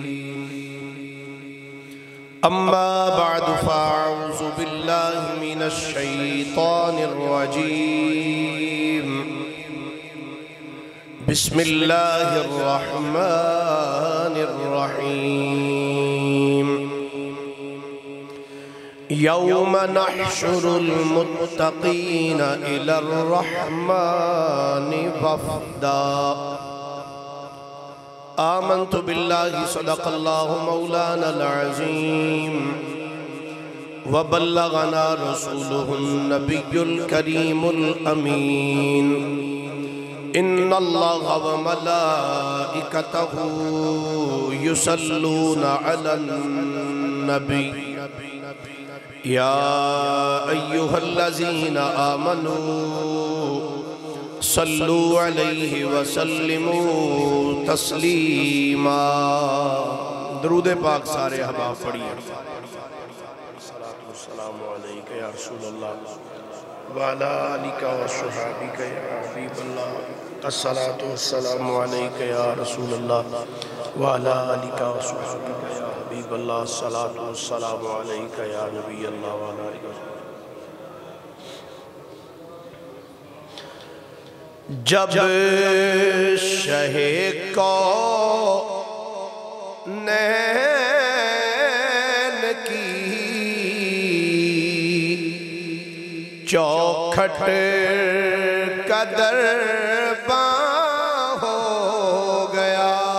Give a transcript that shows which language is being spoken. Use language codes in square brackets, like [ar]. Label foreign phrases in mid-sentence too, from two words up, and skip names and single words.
[ar] أما بعد فأعوذ بالله من الشيطان الرجيم. بسم الله الرحمن الرحيم. يوم نحشر المتقين إلى الرحمن وفدا. آمنت بالله صدق الله مولانا العظيم وبلغنا رسوله النبي الكريم الأمين. إن الله وملائكته يصلون على النبي يا أيها الذين آمنوا صلوا عليه وسلموا تسليما. [ur] درود پاک سارے احباب پڑھیے. [ar] السلام عليك يا رسول الله وعلى آلك وأصحابك يا حبيب الله. الصلاة والسلام عليك يا رسول الله وعلى آلك وأصحابك يا حبيب الله. الصلاة والسلام عليك يا نبي الله وعلى آلك. [ur] جب شہِ کونین کی چوکھٹ قدر ہو گیا.